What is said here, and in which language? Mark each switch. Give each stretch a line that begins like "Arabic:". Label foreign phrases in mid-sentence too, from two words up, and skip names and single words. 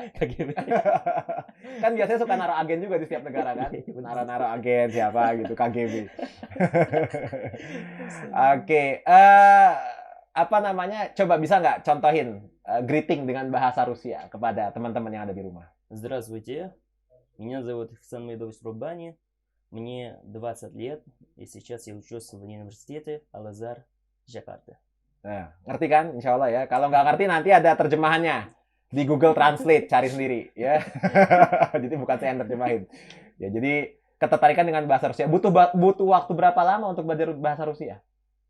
Indonesian: KGB. Kan biasanya suka naruh agen juga di setiap negara kan? Naruh agen siapa gitu, KGB. Oke. Apa namanya? Coba bisa nggak contohin greeting dengan bahasa Rusia kepada teman-teman yang ada di rumah?
Russian: Здравствуйте. Меня зовут Ихсан Медович Рубани. Мне 20 лет, и сейчас я учусь в университете Al-Azhar, Jakarta.
Indonesian: Nah, ngerti kan?
Arabic: إن شاء الله
Indonesian: ya. Kalau nggak ngerti nanti ada terjemahannya di Google Translate, cari sendiri ya. Jadi bukan saya yang terjemahin. Ya, jadi ketertarikan dengan bahasa Rusia. Butuh waktu berapa lama untuk belajar bahasa Rusia?